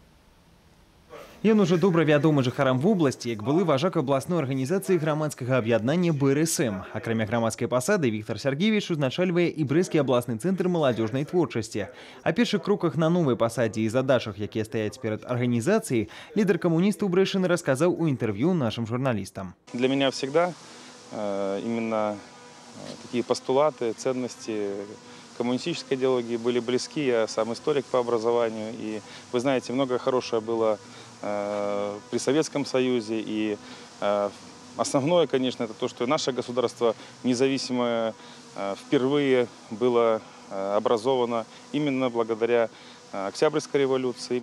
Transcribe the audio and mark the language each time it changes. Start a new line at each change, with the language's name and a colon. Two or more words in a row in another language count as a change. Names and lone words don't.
Belarusian: Ён уже добра вядомы жыхарам вобласці, як былы важак абласной арганізацыі грамадскага аб'яднання БРСМ. Акрамя грамадскай пасады, Віктор Сергеевич узначальвае і брэсцкі абласны цэнтр маладзёжнай творчасці. О першых кроках на новай пасадзе і задачах, якія стаяць перад арганізацыяй, лідар камуністаў Брэшчыны расказаў у інтэрв'ю нашим журналістам.
Russian: Для меня всегда именно такие постулаты, ценности коммунистической идеологии были близки. Я сам историк по образованию. И вы знаете, многое хорошее было при Советском Союзе. И основное, конечно, это то, что наше государство независимое впервые было образовано именно благодаря Октябрьской революции.